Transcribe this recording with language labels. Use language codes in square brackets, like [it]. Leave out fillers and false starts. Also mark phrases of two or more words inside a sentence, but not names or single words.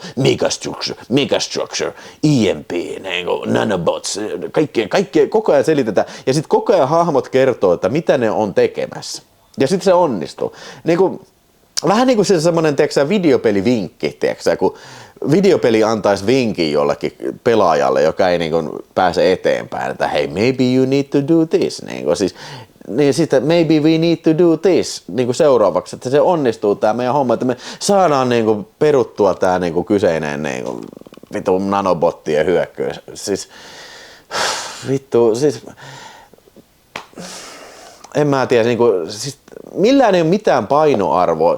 [en] Megastructure, EMP, nanobots, [fi] kaikkea koko ajan selitetään. Ja sitten koko ajan hahmot kertoo, että mitä ne on tekemässä. Ja sitten se onnistuu. Vähän niin kuin se semmoinen, videopelivinkki, kun videopeli antaisi vinkin jollekin pelaajalle, joka ei niin kuin pääse eteenpäin, että hei, [en] maybe you need to do this. [fi] Niin kuin, siis, niin sitten [en] maybe we need to do this [fi] niinku seuraavaksi, että se onnistuu tää meidän homma, että me saadaan niinku peruttua tää niinku kyseinen niinku vittu nanobottien hyökkäys. Siis vittu, siis en mä tiedä, niinku, siis millään ei ole mitään painoarvoa.